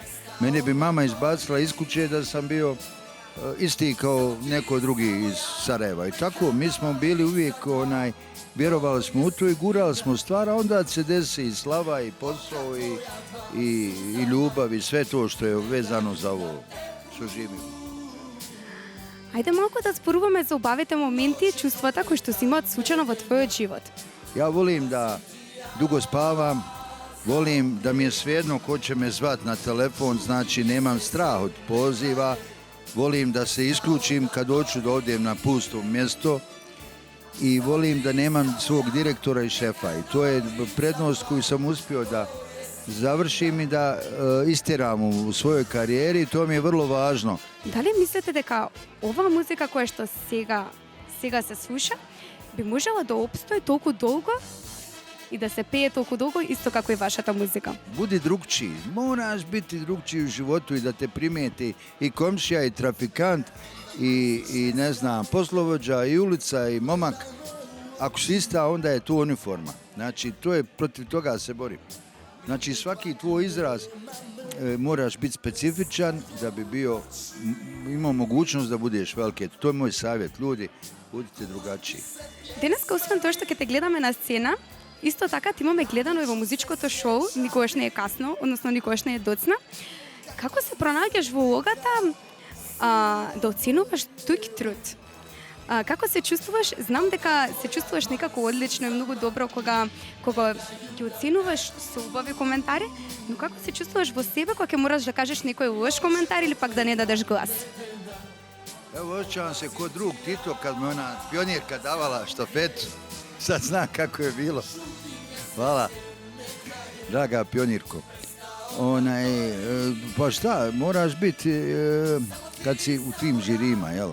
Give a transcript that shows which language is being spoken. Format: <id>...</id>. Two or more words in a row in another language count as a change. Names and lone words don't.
<bs>Mene bi mama izbacila iz kuće da sam bio isti kao neko drugi iz Sarajeva. I tako, mi smo bili uvijek, vjerovali smo u to i gurali smo stvar, a onda se desi i slava, i posao, i ljubav, i sve to što je vezano za ovo što živimo.</bs> <mk>Ајде малку да зборуваме за убавите моменти и чувствата кои што си имаат случајно во твојот живот.</mk> <bs>Ja volim da dugo spavam, volim da mi je svejedno ko će me zvat na telefon, znači nemam strah od poziva, volim da se isključim kad hoću da odem na pusto mjesto i volim da nemam svog direktora i šefa. I to je prednost koju sam uspio da završim i da istjeram u svojoj karijeri i to mi je vrlo važno.</bs> <mk>Дали мислите дека оваа музика која што сега се слуша би можела да опстои толку долго и да се пее толку долго исто како и вашата музика?</mk> <bs>Budi drugčiji, moraš biti drugčiji u životu i da te primijeti i komšija i trafikant i ne znam, poslovođa i ulica i momak. Ako si ista, onda je tu uniforma. Znači, to je, protiv toga se borim. Znači, svaki tvoj izraz moraš biti specifičan da bi imao mogućnost da budeš veliki. To je moj savjet. Ljudi, budite drugačiji.</bs> <mk>Денеска, освен тоа што ќе те гледаме на сцена, исто така ти имаме гледано и во музичкото шоу, никогаш не е касно, односно никогаш не е доцна. Како се пронаѓаш во улогата да оценуваш туѓ труд? Како се чувствуваш? Знам дека се чувствуваш некако одлично и многу добро кога ќе оценуваш со убави коментари, но како се чувствуваш во себе кога ќе мораш да кажеш некој лош коментар или пак да не дадеш глас?</mk> <bs>Evo, osjećam se ko drug Tito kad me ona pionirka davala štafetu. Sad znam kako je bilo. Hvala, draga pionirko. Pa šta, moraš biti, kad si u tim žirima, jel?</bs>